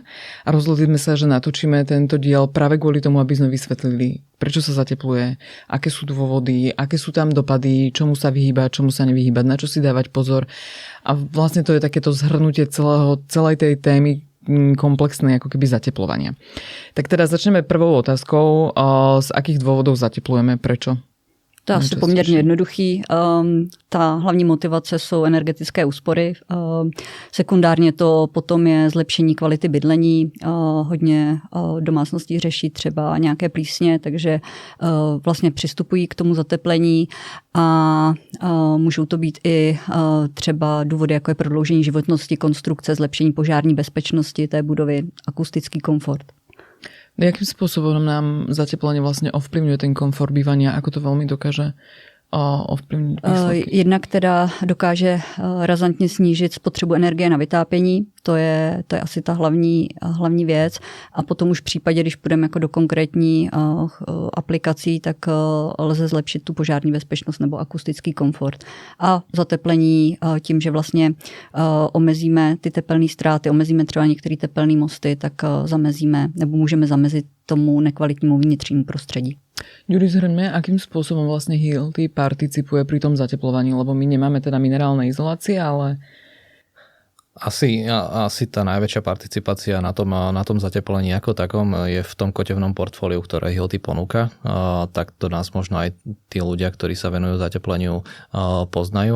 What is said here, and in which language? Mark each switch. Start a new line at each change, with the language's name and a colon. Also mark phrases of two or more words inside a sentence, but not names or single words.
Slovak: A rozhodli sme sa, že natočíme tento diel práve kvôli tomu, aby sme vysvetlili, prečo sa zatepluje, aké sú dôvody, aké sú tam dopady, čomu sa vyhýbať, čomu sa nevyhýbať, na čo si dávať pozor. A vlastne to je takéto zhrnutie celej tej témy komplexnej ako keby zateplovania. Tak teda začneme prvou otázkou. Z akých dôvodov zateplujeme? Prečo?
Czech: To je asi poměrně jednoduchý. Ta hlavní motivace jsou energetické úspory. Sekundárně to potom je zlepšení kvality bydlení. Hodně domácností řeší třeba nějaké plísně, takže vlastně přistupují k tomu zateplení a můžou to být i třeba důvody, jako je prodloužení životnosti konstrukce, zlepšení požární bezpečnosti té budovy, akustický komfort.
Slovak: Jakým spôsobom nám zateplenie vlastne ovplyvňuje ten komfort bývania? Ako to veľmi dokáže ovplyvniť výsledky?
Czech: Jednak teda dokáže razantně snížit spotřebu energie na vytápění. To je asi ta hlavní věc. A potom už v případě, když půjdeme jako do konkrétní aplikací, tak lze zlepšit tu požární bezpečnost nebo akustický komfort. A zateplení tím, že vlastně omezíme ty tepelné ztráty, omezíme třeba některé tepelné mosty, tak zamezíme nebo můžeme zamezit tomu nekvalitnímu vnitřnímu prostředí.
Slovak: Ďuri, zhrňme, akým spôsobom vlastne Hilti participuje pri tom zateplovaní, lebo my nemáme teda minerálne izolácie, ale... Asi tá najväčšia participácia na tom zateplení ako takom je v tom kotevnom portfóliu, ktoré Hilti ponúka. Tak to nás možno aj tí ľudia, ktorí sa venujú zatepleniu, poznajú.